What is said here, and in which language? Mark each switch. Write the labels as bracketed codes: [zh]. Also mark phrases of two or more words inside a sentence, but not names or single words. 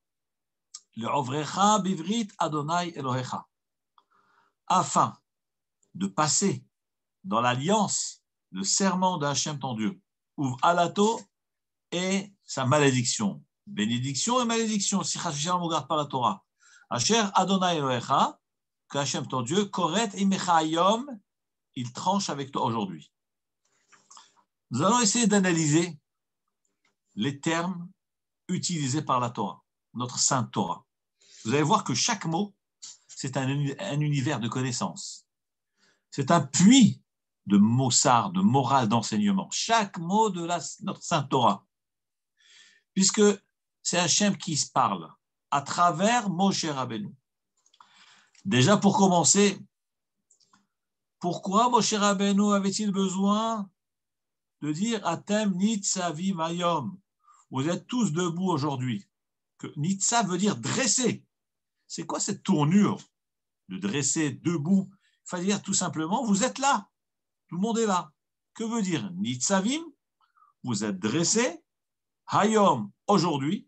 [he] ל עברך בברית ה' אלוהיך, [fr] afin de passer dans l'alliance, le serment de Hachem ton Dieu, ou alato et sa malédiction. Bénédiction et malédiction, si Hachem ne regarde pas la Torah. [he] אשר ה' אלוהיך, [fr] que Hachem ton Dieu, [he] כורת עמך היום, [fr] il tranche avec toi aujourd'hui. Nous allons essayer d'analyser les termes utilisés par la Torah, notre sainte Torah. Vous allez voir que chaque mot, c'est un univers de connaissances. C'est un puits de mossard, de morale, d'enseignement. Chaque mot de notre sainte Torah. Puisque c'est Hachem qui se parle à travers Moshe Rabbeinu. Déjà pour commencer, pourquoi Moshe Rabbeinu avait-il besoin de dire [he] אתם נצבים היום, [fr] vous êtes tous debout aujourd'hui. Que nitza veut dire dresser. C'est quoi cette tournure de dresser debout? Il faut dire tout simplement, vous êtes là. Tout le monde est là. Que veut dire nitzavim? Vous êtes dressés. Hayom, aujourd'hui.